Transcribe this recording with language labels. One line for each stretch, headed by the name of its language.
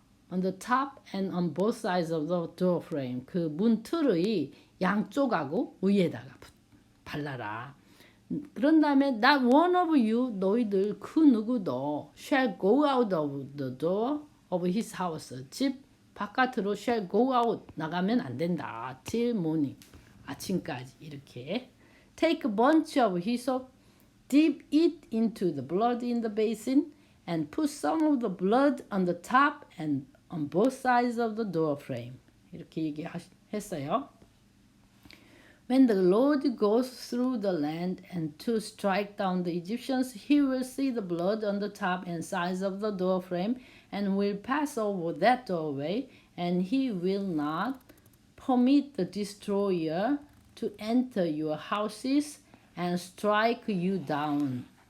English: on the top and on both sides of the door frame.
Korean: 그 문틀의 양쪽하고 위에다가 발라라. 그런 다음에
English: not one of you
Korean: 너희들 그 누구도
English: shall go out of the door of his house.
Korean: 집 바깥으로
English: shall go out
Korean: 나가면 안 된다.
English: till morning.
Korean: 아침까지 이렇게.
English: Take a bunch of hyssop, dip it into the blood in the basin and put some of the blood on the top and on both sides of the door frame.
Korean: 이렇게 얘기했어요.
English: When the Lord goes through the land and to strike down the Egyptians, he will see the blood on the top and sides of the door frame and will pass over that doorway, and he will not permit the destroyer to enter your houses and strike you down.